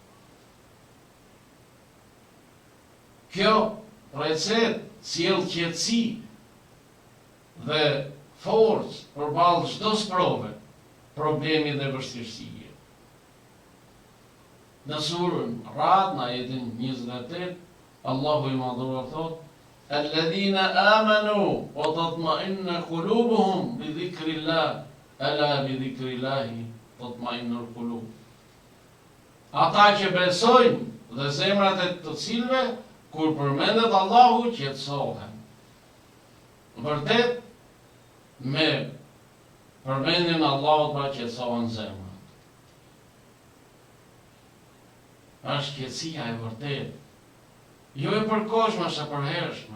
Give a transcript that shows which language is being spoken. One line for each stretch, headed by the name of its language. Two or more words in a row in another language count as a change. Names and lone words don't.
Albanian: Kjo recetë sjell qetësi dhe forcë përballë çdo sprove, problemi dhe vështirësie. Në surën Ra'd, në ajetin 28, Allahu i madhuar thot:
Arabic: "الَّذِينَ آمَنُوا وَتَطْمَئِنُّ قُلُوبُهُمْ بِذِكْرِ اللَّهِ أَلَا بِذِكْرِ اللَّهِ تَطْمَئِنُّ الْقُلُوبُ."
Albanian: Ata që besojnë dhe zemrat e të cilëve kur përmendet Allahu qetësohen. Vërtet, me përmendjen e Allahut pra qetësohen zemrat. Është qetësia e vërtet, jo e përkohshme, është e përhershme.